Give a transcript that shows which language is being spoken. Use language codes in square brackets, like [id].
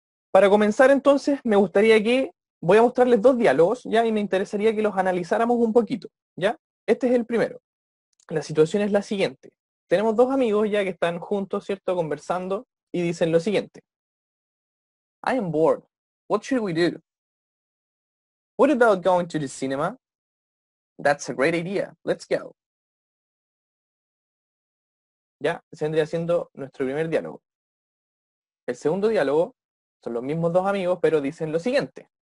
[es] Para comenzar entonces, me gustaría que voy a mostrarles dos diálogos, ¿ya? Y me interesaría que los analizáramos un poquito, ¿ya? Este es el primero. La situación es la siguiente. Tenemos dos amigos ya que están juntos, ¿cierto? Conversando y dicen lo siguiente. [en] I am bored. What should we do? What about going to the cinema? That's a great idea. Let's go. [es] Ya, ese vendría siendo nuestro primer diálogo. El segundo diálogo son los mismos dos amigos, pero dicen lo siguiente.